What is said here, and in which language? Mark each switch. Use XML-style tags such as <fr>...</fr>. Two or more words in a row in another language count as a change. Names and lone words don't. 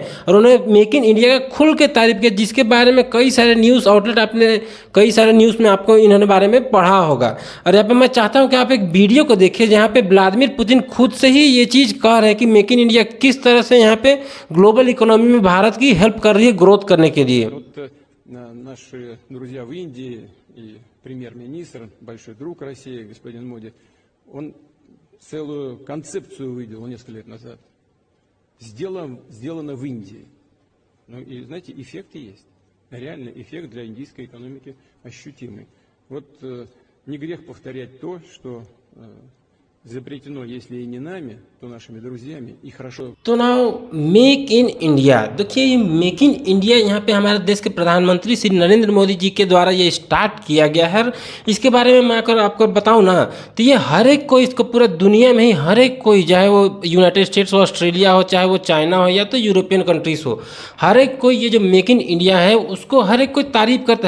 <hi>और उन्होंने मेक इन इंडिया का खुल के तारीफ किया, जिसके बारे में कई सारे</hi> <en>news outlet</en> <hi>आपने कई सारे न्यूज़ में आपको इन्होंने बारे में पढ़ा होगा। और यहाँ पे मैं चाहता हूँ कि आप एक वीडियो को देखिए जहाँ पे व्लादिमीर पुतिन खुद से ही ये चीज़ कह रहे हैं कि मेक इन इंडिया किस तरह से यहाँ पे</hi> <en>global economy</en> <hi>में भारत की हेल्प कर रही है ग्रोथ करने के लिए।</hi> <ru>Наши друзья в Индии и премьер-министр, большой друг России, господин Моди, он целую концепцию выделил несколько лет назад. Сделано в Индии. Ну и, знаете, эффекты есть. Реальный эффект для индийской экономики ощутимый. Вот не грех повторять то, что запретено, если и не нами, तो нашими друзьями и хорошо।</ru> <hi>तो नाउ मेक इन इंडिया, देखिए ये मेक इन इंडिया यहाँ पे हमारे देश के प्रधानमंत्री श्री नरेंद्र मोदी जी के द्वारा ये स्टार्ट किया गया है। इसके बारे में मैं अगर आपको बताऊँ ना, तो ये हर एक कोई, इसको पूरा दुनिया में ही हर एक कोई, चाहे वो यूनाइटेड स्टेट्स हो, ऑस्ट्रेलिया हो, चाहे वो चाइना हो या तो</hi> <en>European countries</en> <hi>हो, हर एक कोई ये जो मेक इन इंडिया है उसको हर एक कोई तारीफ करता है।</hi>